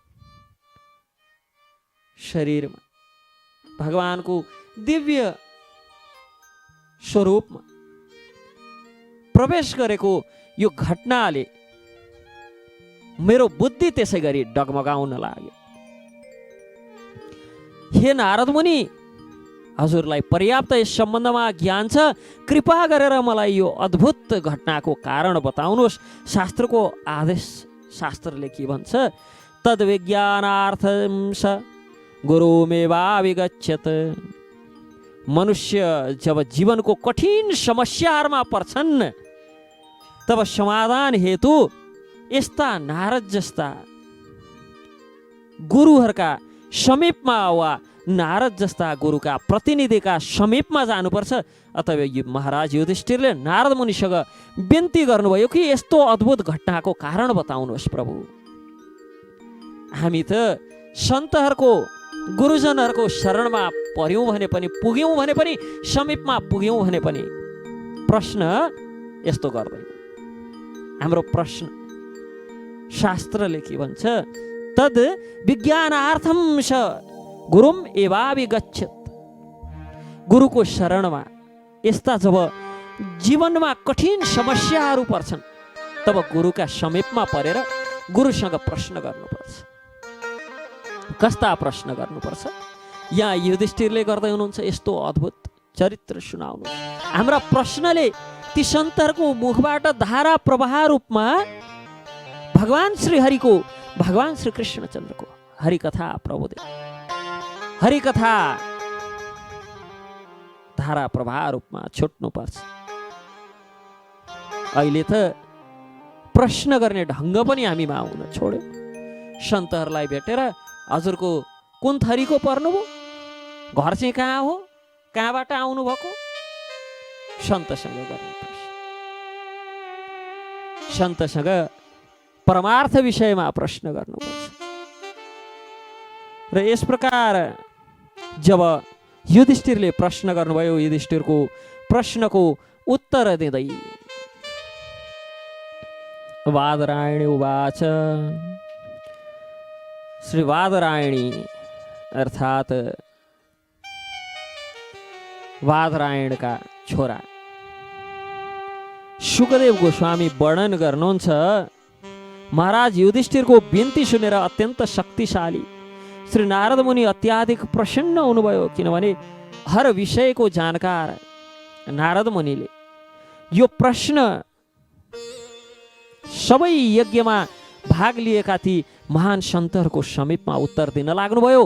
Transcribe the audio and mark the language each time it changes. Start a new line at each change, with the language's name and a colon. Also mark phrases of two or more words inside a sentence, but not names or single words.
Nepali: शरीरमा, भगवानको दिव्य स्वरूपमा प्रवेश गरेको यो घटनाले मेरो बुद्धि त्यसै गरी डगमगाउन लाग्यो। हे नारद मुनि, हजुरलाई पर्याप्त यस सम्बन्धमा ज्ञान छ, कृपा गरेर मलाई यो अद्भुत घटनाको कारण बताउनुहोस्। शास्त्रको आदेश, शास्त्रले के भन्छ?
Sanskrit: तद् विज्ञानार्थं स गुरुमेवाभिगच्छत्।
Nepali: मनुष्य जब जीवनको कठिन समस्याहरूमा पर्छन्, तब समाधान हेतु यस्ता नारद जस्ता गुरुहरूका समीपमा वा नारद जस्ता गुरुका प्रतिनिधिका समीपमा जानुपर्छ। अतः महाराज युधिष्ठिरले नारद मुनिसँग बिन्ती गर्नुभयो कि यस्तो अद्भुत घटनाको कारण बताउनुहोस् प्रभु। हामी त सन्तहरूको, गुरुजनहरूको शरणमा पर्यौँ भने पनि, पुग्यौँ भने पनि, समीपमा पुग्यौँ भने पनि प्रश्न यस्तो गर्दैन। हाम्रो प्रश्न शास्त्रले के भन्छ?
Sanskrit: तद् विज्ञानार्थं स गुरुम एवाभिगच्छत्।
Nepali: गुरुको शरणमा यस्ता जब जीवनमा कठिन समस्याहरू पर्छन्, तब गुरुका समीपमा परेर गुरुसँग प्रश्न गर्नुपर्छ। कस्ता प्रश्न गर्नुपर्छ? यहाँ युधिष्ठिरले गर्दै हुनुहुन्छ यस्तो अद्भुत चरित्र सुनाउनु। हाम्रा प्रश्नले ती सन्तहरूको मुखबाट धारा प्रवाह रूपमा भगवान श्रीहरिको, भगवान श्री कृष्णचन्द्रको हरिकथा प्रबोधित, हरिकथा धारा प्रवाह रूपमा छुट्नुपर्छ। अहिले त प्रश्न गर्ने ढङ्ग पनि हामीमा आउन छोड्यो। सन्तहरूलाई भेटेर हजुरको कुन थरीको पर्नुभयो? घर चाहिँ कहाँ हो, कहाँबाट आउनु भएको? सन्तसँग गर्ने प्रश्न। सन्तसँग परमार्थ विषयमा प्रश्न गर्नुपर्छ। र यस प्रकार जब युधिष्ठिरले प्रश्न गर्नुभयो, युधिष्ठिरको प्रश्नको उत्तर दिँदै
Sanskrit: बादरायणी उवाच,
Nepali: श्री बादरायणी अर्थात् बादरायणका छोरा शुकदेव गोस्वामी वर्णन गर्नुहुन्छ, महाराज युधिष्ठिरको बिन्ती सुनेर अत्यन्त शक्तिशाली श्री नारद मुनि अत्याधिक प्रसन्न हुनुभयो। किनभने हर विषयको जानकार नारद मुनिले यो प्रश्न सबै यज्ञमा भाग लिएका ती महान सन्तहरूको समीपमा उत्तर दिन लाग्नुभयो।